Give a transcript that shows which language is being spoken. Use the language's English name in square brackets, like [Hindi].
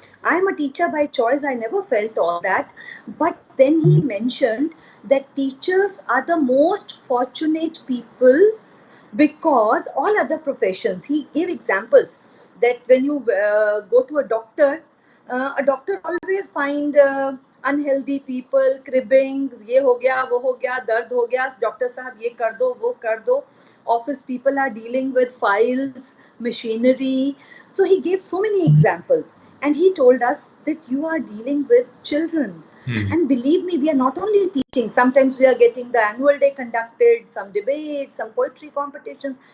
[English] I'm a teacher by choice. I never felt all that. But then he mentioned that teachers are the most fortunate people, because all other professions, he gave examples that when you go to a doctor always find unhealthy people, cribbing, [Hindi] ये हो गया, वो हो गया, दर्द हो गया, doctor साहब ये कर दो, वो कर दो. [English] Office people are dealing with files, machinery. So he gave so many examples, and he told us that you are dealing with children. Hmm. And believe me, we are not only teaching, sometimes we are getting the annual day conducted, some debates, some poetry competitions.